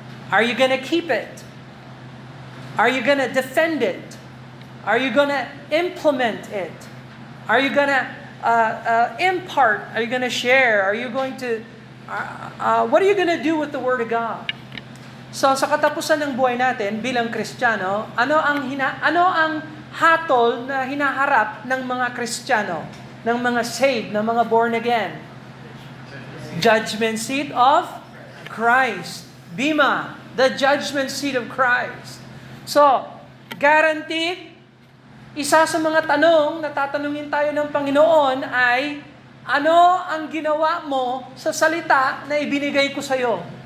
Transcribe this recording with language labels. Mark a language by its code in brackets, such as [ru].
[en] Are you going to keep it? Are you going to defend it? Are you going to implement it? Are you going to impart? Are you going to share? Are you going to... what are you going to do with the Word of God? [tl] So sa katapusan ng buhay natin bilang Kristiyano, ano ang hatol na hinaharap ng mga Kristiyano, ng mga saved, ng mga born again? [en] Judgment seat of Christ. Bima, the judgment seat of Christ. [tl] So, guaranteed, isa sa mga tanong na tatanungin tayo ng Panginoon ay, ano ang ginawa mo sa salita na ibinigay ko sa iyo?